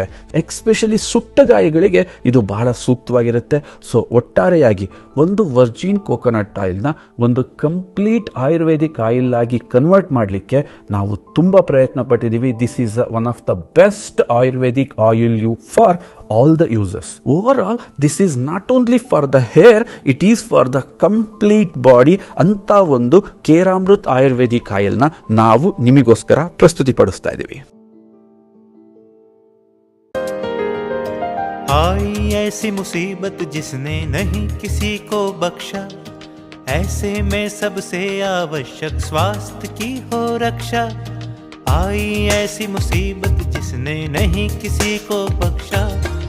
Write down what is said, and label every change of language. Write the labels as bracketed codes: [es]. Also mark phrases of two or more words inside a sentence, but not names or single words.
[kn] ಎಸ್ಪೆಷಲಿ ಸುಟ್ಟ ಗಾಯಗಳಿಗೆ ಇದು ಬಹಳ ಸೂಕ್ತವಾಗಿರುತ್ತೆ. ಸೊ ಒಟ್ಟಾರೆಯಾಗಿ ಒಂದು [en] virgin coconut [kn] ಆಯಿಲ್ನ ಒಂದು [en] complete ayurvedic oil [kn] ಆಗಿ ಕನ್ವರ್ಟ್ ಮಾಡಲಿಕ್ಕೆ ನಾವು ತುಂಬಾ ಪ್ರಯತ್ನ ಪಟ್ಟಿದ್ದೀವಿ. [en] this is one of the best ayurvedic oil you for all the users. Overall, this is not only for the hair, it is for the complete body. [kn] ಅಂತ ಒಂದು ಕೇರಾಮೃತ್ [en] ayurvedic oil [kn] ನ ನಾವು ನಿಮಗೋಸ್ಕರ ಪ್ರಸ್ತುತಿಪಡಿಸ್ತಾ ಇದ್ದೀವಿ. [hi] आई ऐसी मुसीबत जिसने नहीं किसी को बख्शा, ऐसे में सबसे आवश्यक स्वास्थ्य की हो रक्षा. आई ऐसी मुसीबत जिसने नहीं किसी को बख्शा,